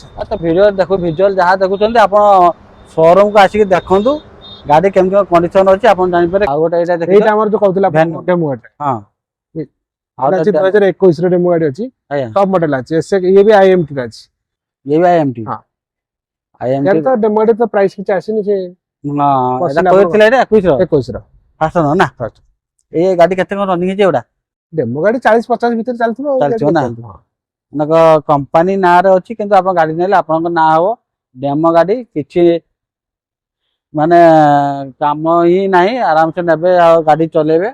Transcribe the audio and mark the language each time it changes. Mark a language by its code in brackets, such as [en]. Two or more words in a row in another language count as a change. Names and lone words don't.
[or] ତ ଭିଡିଓ ଭିଜୁଆଲ ଯାହା ଦେଖୁଛନ୍ତି ଆପଣ ଶୋରୁମ କୁ ଆସିକି ଦେଖନ୍ତୁ ଗାଡି କେମିତି କଣ କଣ୍ଡିସନ ଅଛି ଆପଣ ଜାଣିପାରିବେ। ଆଉ ଗୋଟେ ଏଇଟା ଦେଖିବେ ଏଇଟା ଆମର ଯୋଉ କହୁଥିଲା ଭେନ୍ୟୁ। ଡେମୋ ଗାଡି ହଁ ଆଉ ଏଟା ଅଛି 2021 ର ଡେମୋ ଗାଡି ଅଛି। ଆଜ୍ଞା [en] top model [or] ଅଛି ଇଏ ବି IMT ର ଅଛି। ଇଏ ବି IMT ହଁ IMT [hi] यार तो डेमो गाड़ी तो प्राइस [or] କିଛି ଆସିନି ସେ ନା ଏଟା ବସିଲା କହିଥିଲା ଏଇଟା 21 ର ଫାଷ୍ଟ ନା। ଫାଷ୍ଟ ଏଇ ଗାଡି କେତେ କଣ ରନିଂ ହେଇଛି ଏଗୁଡା? ଡେମୋ ଗାଡି 40-50 ଭିତରେ ଚାଲିଥିବ ଆଉ ଚାଲିଥିବ ନା। ଚାଲିଥିବ। ମାନେ କମ୍ପାନୀ ନାଁରେ ଅଛି କିନ୍ତୁ ଆପଣ ଗାଡି ନେଲେ ଆପଣଙ୍କ ନାଁ ହବ। ଡେମୋ ଗାଡି କିଛି ମାନେ କାମ ହିଁ ନାହିଁ ଆରାମସେ ନେବେ ଆଉ ଗାଡି ଚଲେଇବେ।